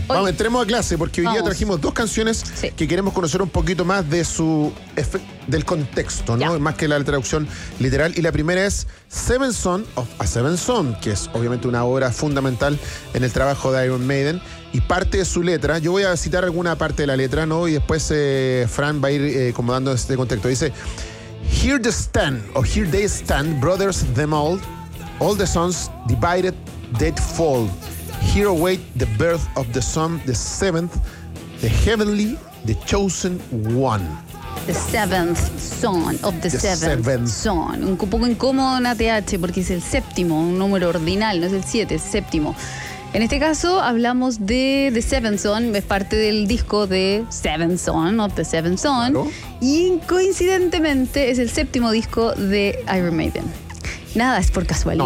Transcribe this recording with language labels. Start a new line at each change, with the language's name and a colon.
Spanish: Hoy, vamos, entremos a clase porque hoy día trajimos dos canciones que queremos conocer un poquito más de su del contexto, ¿no? Ya. Más que la traducción literal. Y la primera es Seven Son of a Seven Son, que es obviamente una obra fundamental en el trabajo de Iron Maiden. Y parte de su letra, yo voy a citar alguna parte de la letra, ¿no? Y después Fran va a ir acomodando este contexto.
English: Dice: Here they stand, or here they stand, brothers them all the sons divided, dead fall. Here await the birth of the son, the seventh, the heavenly, the chosen one. The seventh son of the seventh son.
Spanish: Un poco incómodo en ATH porque es el séptimo, un número ordinal, no es el siete, es séptimo. En este caso hablamos de The Seventh Son, es parte del disco de Seventh Son, of the Seventh Son, y coincidentemente es el séptimo disco de Iron Maiden. Nada es por casualidad,